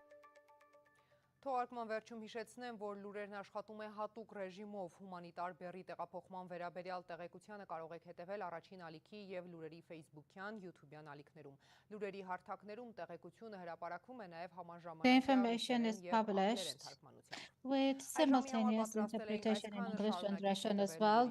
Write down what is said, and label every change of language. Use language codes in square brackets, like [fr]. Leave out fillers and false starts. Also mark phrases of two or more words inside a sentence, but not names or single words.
[hy] Թողարկման վերջում հիշեցնեմ, որ լուրերն աշխատում է հատուկ ռեժիմով հումանիտար բեռի տեղափոխման վերաբերյալ տեղեկությանը կարող եք հետևել առաջին ալիքի եւ լուրերի Facebook-յան, YouTube-յան ալիքներում։ Լուրերի հարթակներում տեղեկությունը հրապարակվում է նաեւ համաժամանակ։ [en] The information is published with simultaneous interpretation in English and Russian as well.